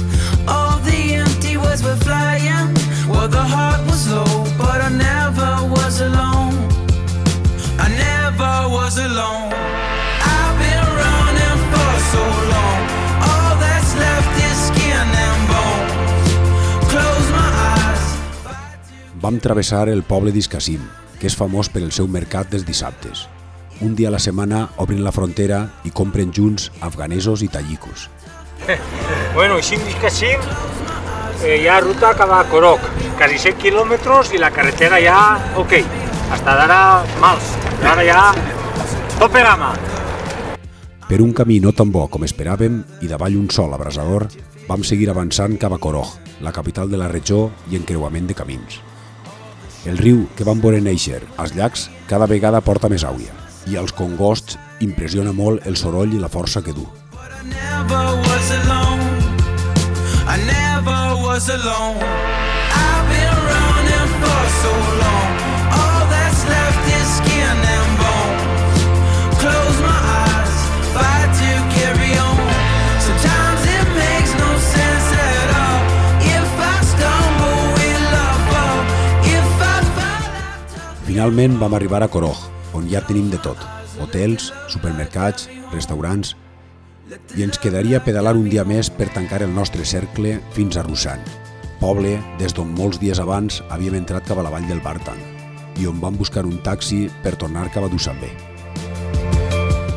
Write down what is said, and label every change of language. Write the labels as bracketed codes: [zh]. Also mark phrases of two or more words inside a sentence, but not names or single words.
[en] All the empty words were flying. Well, the heart was low, but I never was alone. I never was alone. I've been running for so long. All that's left is skin and bones. Close my eyes. [ca] Vam travessar el poble d'Iscassim, que és famós per el seu mercat dels dissabtes. Un dia a la setmana obrin la frontera i compren junts afganesos i tayikos. Bueno, així d'Iscassim hi ha ruta cap a Korok, quasi 100 quilòmetres i la carretera ja, ok, hasta d'ara mals, ara ja [es] tope gama. [ca] Per un camí no tan bo com esperàvem i davall un sol abrasador, vam seguir avançant cap a Korog, la capital de la regió i encreuament de camins. El riu que vam veure néixer als llacs cada vegada porta més aigua i als congosts impressiona molt el soroll i la força que du. [en] But I never was alone. I never was alone. I've been running for so long. All that's left is skin and bones. Close my eyes, fight to carry on. Sometimes it makes no sense at all. If I stumble, will I fall? If I fall, I [ca] Finalment vam arribar a Korog, on ja tenim de tot, hotels, supermercats, restaurants, i ens quedaria pedalar un dia més per tancar el nostre cercle fins a Rusan, poble des d'on molts dies abans havíem entrat cap a la vall del Bartang i on vam buscar un taxi per tornar cap a Dushanbe.